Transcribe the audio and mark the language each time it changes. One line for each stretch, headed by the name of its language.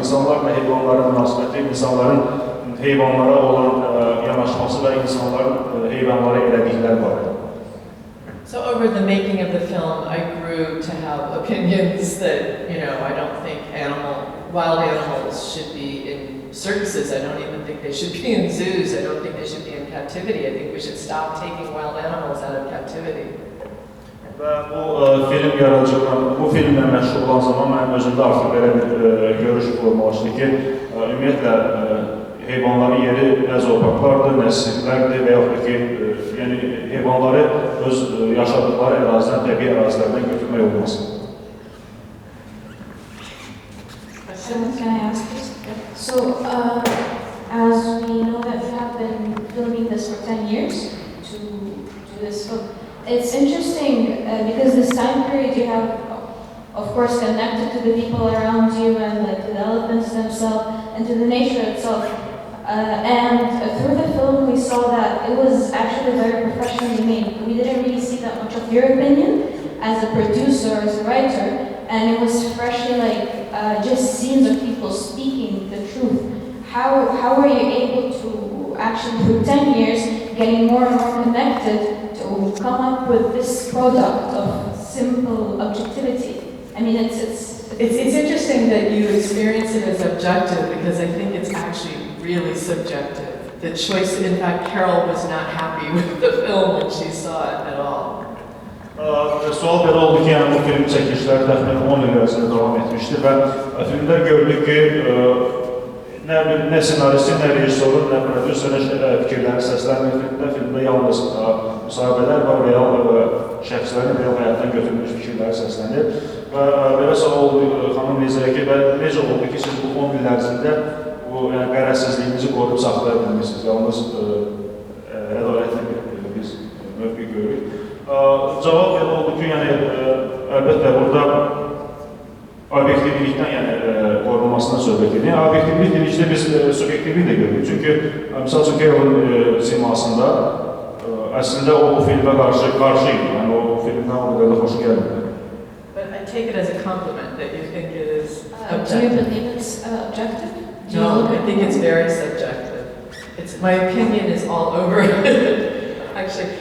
Azerbaijani: İnsanlarla heyvanların münasibəti, insanların heyvanlara olan yanaşması və insanların heyvanlara elədikləri barədə.
English: So over the making of the film, I grew to have opinions that, you know, I don't think wild animals should be in circuses. I don't even think they should be in zoos. I don't think they should be in captivity. I think we should stop taking wild animals out of captivity. Və bu filmlə məşğul olan zaman mənim özümdə artıq belə bir görüş formalaşdı ki, ümumiyyətlə heyvanların yeri nə zooparklardır, nə sirklərdir və yaxud da ki, yəni heyvanları öz yaşadıkları ərazidən, təbii ərazilərdən götürmək olmaz. Can I ask this? So, as we know that we have been filming this for 10 years to do this film, it's interesting because this time period you have, of course, connected to the people around you and to the elephants themselves and to the nature itself. And through the film we saw that it was actually very professionally made. We didn't really see that much of your opinion as a producer, as a writer, and it was freshly like just scenes of people speaking the truth. How were you able to actually, through 10 years, getting more and more connected to come up with this product of simple objectivity? I mean, it's interesting that you experience it as objective because I think it's actually really subjective. The choice, in fact, Carol was not happy with the film when she saw it at all.
Azerbaijani: Sual belə oldu ki, yəni bu film çəkilişləri təxminən 10 il ərzində davam etmişdir və filmdə gördük ki, nə senaristi, nə rejissorun, nə prodüserin fikirləri səsləndirdikdə filmdə yalnız müsahibələr var, real şəxslərin real həyatdan götürülmüş fikirləri səslənir. Və belə sual oldu xanım Lizaya ki, necə oldu ki, siz bu 10 il ərzində bu qərəzsizliyinizi qoruyub saxlaya bilmişsiniz, yalnız ədalətli biz mövqe görürük. Cavab belə oldu ki, əlbəttə burada obyektivlikdən qorunmasından söhbət edir. Obyektivlik dedikdə biz subyektivlik də görürük. Çünki, misal üçün, Carol'ın simasında əslində o filmə qarşı idi. Yəni, o filmdən o qədər də xoş gəlmedi.
English: But I take it as a compliment that you think it is Do you objective. believe it's objective? No, I think it's very subjective. My opinion is all over it, actually.